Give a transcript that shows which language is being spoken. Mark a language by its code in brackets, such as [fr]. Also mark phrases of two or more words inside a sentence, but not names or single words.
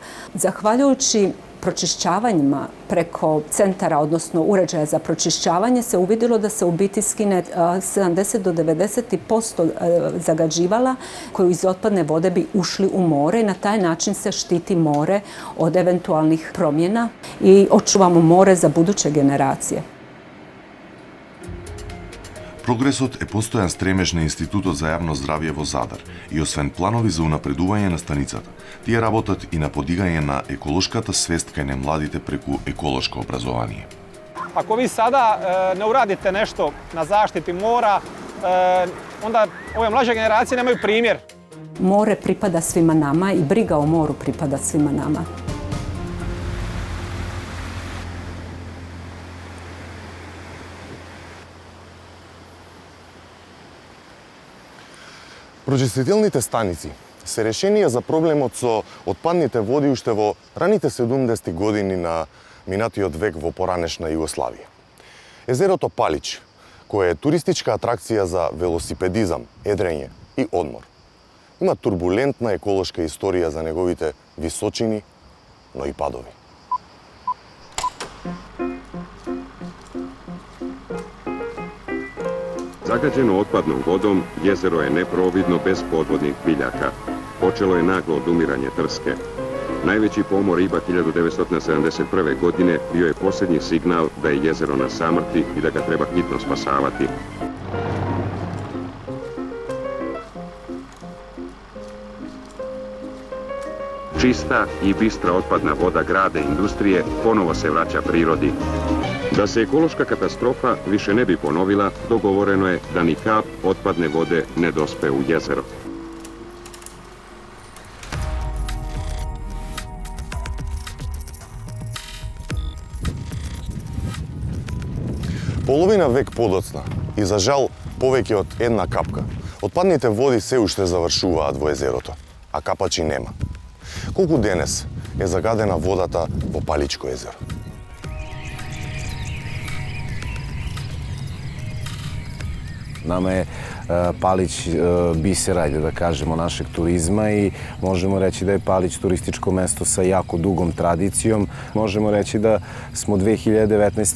[hr] Zahvaljujući pročišćavanjima preko centara, odnosno uređaja za pročišćavanje, se uvidjelo da se u biti skine 70 do 90% zagađivala koji iz otpadne vode bi ušli u more i na taj način se štiti more od eventualnih promjena i očuvamo more za buduće generacije. [mk] Прогресот е постојан стремеж на Институтот за јавно здравје во Задар и освен планови за унапредување на станицата, тие работат и на подигање на еколошката свест кај младите преку еколошко образование. [hr] Ako vi sada ne uradite nešto na zaštiti mora, onda ove mlađe generacije nemaju primjer. More pripada svima nama i briga o moru pripada svima nama. [mk] Прочистителните станици се решение за проблемот со отпадните води уште во раните 70 години на минатиот век во поранешна Југославија. Езерото Палич, кое е туристичка атракција за велосипедизам, едрење и одмор, има турбулентна еколошка историја за неговите височини, но и падови. [sr] Zagađeno otpadnom vodom, jezero je neprovvidno bez podvodnih biljaka. Počelo je naglo odumiranje trske. Najveći pomor riba 1971. godine bio je posljednji signal da je jezero na samrti i da ga treba hitno spasavati. Čista i bistra otpadna voda grada i industrije ponovo se vraća prirodi. Da se ekološka katastrofa više ne bi ponovila, dogovoreno je da ni kap otpadne vode ne dospe u jezero. [mk] Половина век подоцна и за жал повеќе од една капка, отпадните води се уште завршуваат во езерото, а капачи нема. Колку денес е загадена водата во Паличко езеро? [sr] Nama je Palić biser, ajde da kažemo, našeg turizma i možemo reći da je Palić turističko mesto sa jako dugom tradicijom. Možemo reći da smo 2019.